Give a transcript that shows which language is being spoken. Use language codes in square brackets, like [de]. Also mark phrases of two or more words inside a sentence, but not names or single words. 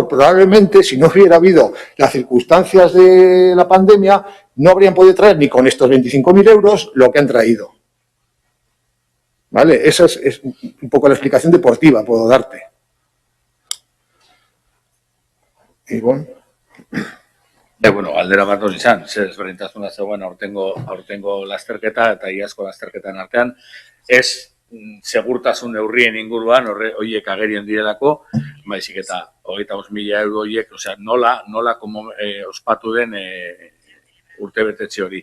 [es] Probablemente, si no hubiera habido las circunstancias de la pandemia, no habrían podido traer ni con estos 25.000 euros lo que han traído. ¿Vale? Esa es un poco la explicación deportiva, puedo darte. Y bueno. [eu] Bueno, galdera bat hori izan, zer ezberdintasuna zegoen aurtengo lasterketa eta iazko lasterketan artean, ez segurtasun neurrien inguruan horiek agerien direlako, baizik eta 25.000 euro horiek, osea, nola ospatu den urtebetetxe hori.